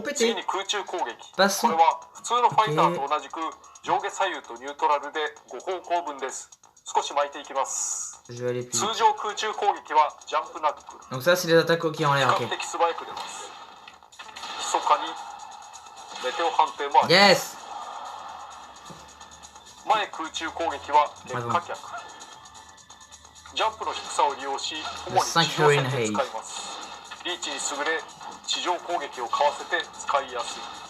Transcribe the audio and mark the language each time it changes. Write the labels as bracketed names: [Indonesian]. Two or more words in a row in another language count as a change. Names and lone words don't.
[Japanese] 次 [French] pété. [Japanese] に空中攻撃。こ [French] Passons. [Japanese] れは普通のファイターと同じく上下左右とニュートラルで5方向分です。少し巻いていきます。 [French] Je vais aller plus [Japanese] 通 [French] vite. [Japanese] 常空中攻撃はジャンプナックル。 [French] Donc ça, c'est les attaques qui ont [Japanese] 比 [French] l'air. [Japanese] 較 Ok. 的素早く出ます。密かにメテオ判定もあります。 Yes. 前空中攻撃は劣化脚。ジャンプの低さを利用し、主に地上戦で使います。リーチに優れ、地上攻撃をかわせて使いやすい。